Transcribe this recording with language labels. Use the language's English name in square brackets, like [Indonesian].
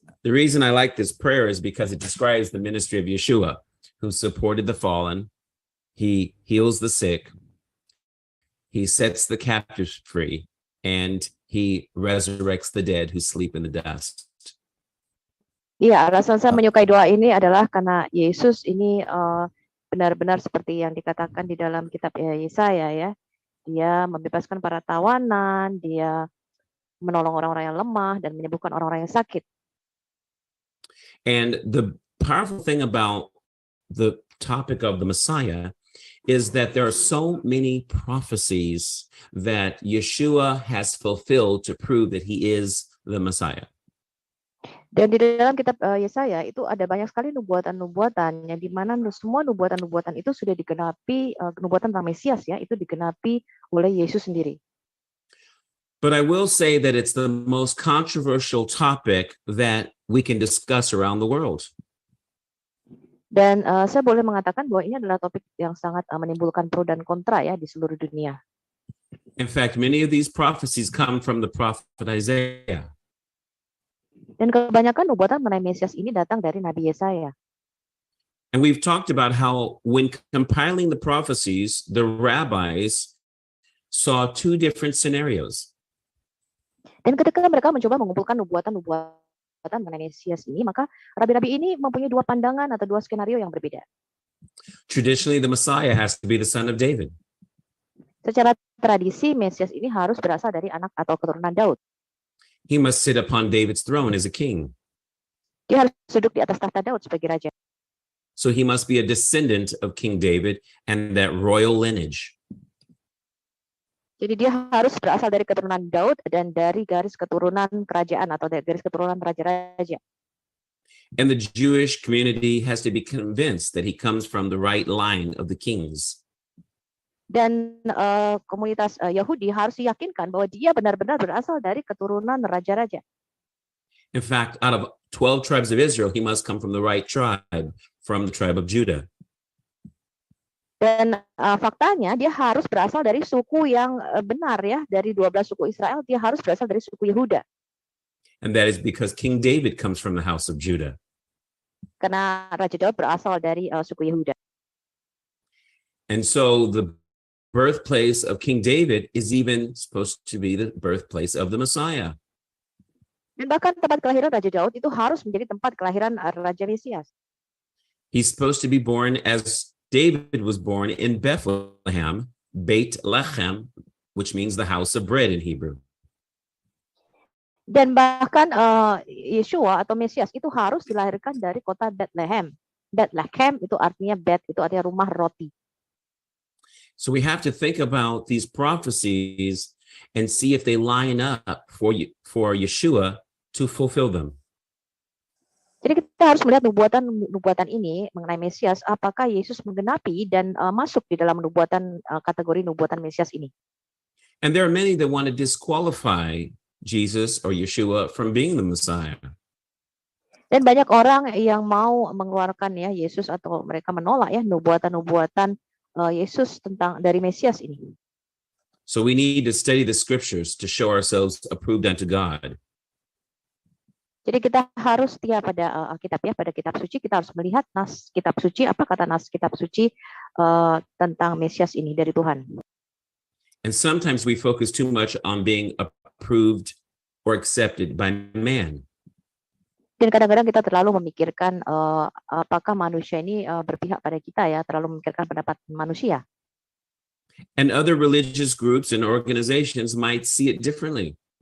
[English] The reason I like this prayer is because it describes the ministry of Yeshua, who supported the fallen. He heals the sick. He sets the captives free. And he resurrects the dead who sleep in the dust. [Indonesian] Iya, alasan saya menyukai doa ini adalah karena Yesus ini benar-benar seperti yang dikatakan di dalam kitab Yesaya ya. Dia membebaskan para tawanan, dia menolong orang-orang yang lemah dan menyembuhkan orang-orang yang sakit. [English] And the powerful thing about the topic of the Messiah is that there are so many prophecies that Yeshua has fulfilled to prove that he is the Messiah. [Indonesian] Dan di dalam kitab Yesaya itu ada banyak sekali nubuatan-nubuatan yang di mana semua nubuatan-nubuatan itu sudah digenapi, nubuatan tentang Mesias ya, itu digenapi oleh Yesus sendiri. [English] But I will say that it's the most controversial topic that we can discuss around the world. [Indonesian] Dan saya boleh mengatakan bahwa ini adalah topik yang sangat menimbulkan pro dan kontra ya di seluruh dunia. [English] In fact, many of these prophecies come from the prophet Isaiah. [Indonesian] Dan kebanyakan nubuatan mengenai Mesias ini datang dari Nabi Yesaya. [English] And we've talked about how when compiling the prophecies, the rabbis saw two different scenarios. [Indonesian] Dan ketika mereka mencoba mengumpulkan nubuatan mengenai Mesias ini, maka rabi-rabi ini mempunyai dua pandangan atau dua skenario yang berbeda. [English] Traditionally, the Messiah has to be the son of David. [Indonesian] Secara tradisi, Mesias ini harus berasal dari anak atau keturunan Daud. [English] He must sit upon David's throne as a king. [Indonesian] Dia harus duduk di atas tahta Daud sebagai raja. [English] So he must be a descendant of King David and that royal lineage. [Indonesian] Jadi dia harus berasal dari keturunan Daud dan dari garis keturunan kerajaan atau dari garis keturunan raja-raja. [English] And the Jewish community has to be convinced that he comes from the right line of the kings. [Indonesian] Dan komunitas Yahudi harus diyakinkan bahwa dia benar-benar berasal dari keturunan raja-raja. [English] In fact, out of 12 tribes of Israel, he must come from the right tribe, from the tribe of Judah. [Indonesian] Dan faktanya dia harus berasal dari suku yang benar ya, dari 12 suku Israel dia harus berasal dari suku Yehuda. [English] And that is because King David comes from the house of Judah. [Indonesian] Karena Raja Daud berasal dari suku Yehuda. [English] And so the birthplace of King David is even supposed to be the birthplace of the Messiah. [Indonesian] Dan bahkan tempat kelahiran Raja Daud itu harus menjadi tempat kelahiran Raja Mesias. [English] He's supposed to be born as David was born in Bethlehem, Beit Lechem, which means the house of bread in Hebrew. [Indonesian] Dan bahkan Yeshua atau Mesias itu harus dilahirkan dari kota Bethlehem. Bethlehem itu artinya bed, itu artinya rumah roti. [English] So we have to think about these prophecies and see if they line up for Yeshua to fulfill them. [Indonesian] Jadi kita harus melihat nubuatan ini mengenai Mesias, apakah Yesus menggenapi dan masuk di dalam kategori nubuatan Mesias ini. [English] And there are many that want to disqualify Jesus or Yeshua from being the Messiah. [Indonesian] Dan banyak orang yang mau mengeluarkan ya Yesus atau mereka menolak ya nubuatan-nubuatan Yesus tentang dari Mesias ini. [English] So we need to study the scriptures to show ourselves approved unto God. [Indonesian] Jadi kita harus setia pada Alkitab ya, pada kitab suci kita harus melihat nas kitab suci, apa kata nas kitab suci tentang Mesias ini dari Tuhan. [English] And sometimes we focus too much on being approved or accepted by man. [Indonesian] Dan kadang-kadang kita terlalu memikirkan apakah manusia ini berpihak pada kita ya, terlalu memikirkan pendapat manusia. [English] And other religious groups and organizations might see it differently.